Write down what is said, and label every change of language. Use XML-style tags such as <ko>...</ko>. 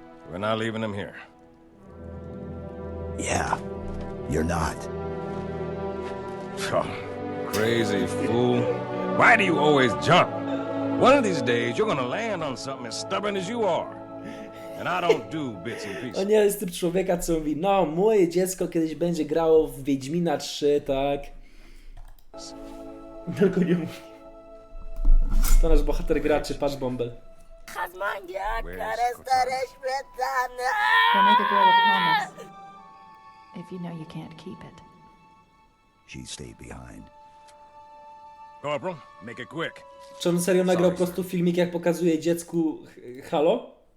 <en>We're not leaving them here. Yeah, you're not. Oh, crazy fool. Why do you always jump? One of these days, you're gonna land on something as stubborn as you are. And I don't do bits and pieces.</en> <pl>On nie jest typ człowieka, co mówi, no, moje dziecko kiedyś będzie grało w Wiedźmina 3, tak? Tylko nie mówi. To nasz bohater graczy, patrz Bąbel.</pl> <en>We'll make a girl a promise. If you know you can't keep it. She stayed behind. Corporal, make it quick.</en> <pl>Czy on serio nagrał po prostu filmik, jak pokazuje dziecku Halo?</pl>